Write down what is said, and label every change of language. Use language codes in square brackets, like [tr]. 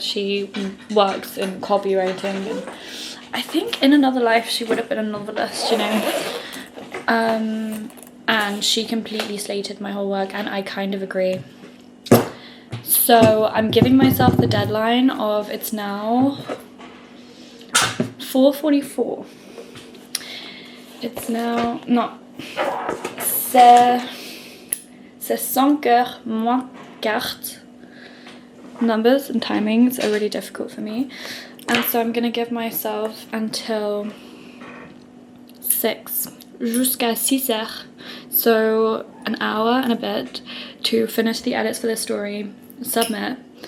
[en] She works in copywriting, and I think in another life she would have been a novelist, you know. And she completely slated my whole work, and I kind of agree. So I'm giving myself the deadline of, it's now 4:44. It's now, no, [fr] c'est 5 heures moins quart. [en] Numbers and timings are really difficult for me. And so I'm gonna give myself until 6, [fr] jusqu'à 6 heures. [en] So an hour and a bit to finish the edits for this story, submit.